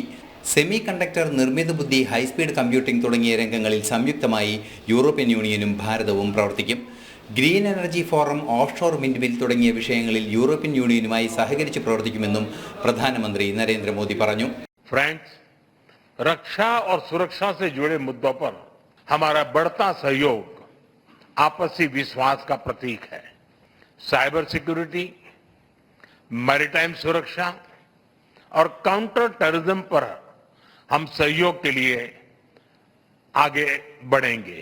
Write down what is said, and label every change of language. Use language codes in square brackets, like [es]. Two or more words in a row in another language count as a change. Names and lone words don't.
[en] semi conductor, [ml] നിർമ്മിത ബുദ്ധി, [en] high-speed computing [ml] തുടങ്ങിയ രംഗങ്ങളിൽ സംയുക്തമായി യൂറോപ്യൻ യൂണിയനും ഭാരതവും പ്രവർത്തിക്കും. [en] green energy forum, offshore wind mill [ml] തുടങ്ങിയ വിഷയങ്ങളിൽ യൂറോപ്യൻ യൂണിയനുമായി സഹകരിച്ച് പ്രവർത്തിക്കുമെന്നും പ്രധാനമന്ത്രി നരേന്ദ്രമോദി പറഞ്ഞു. ഫ്രണ്ട്സ്, [hi] रक्षा और सुरक्षा से जुड़े मुद्दों पर हमारा बढ़ता सहयोग आपसी विश्वास का प्रतीक है. [en] cyber security, [hi] मैरीटाइम सुरक्षा और [en] counter terrorism [hi] पर हम सहयोग के लिए आगे बढ़ेंगे.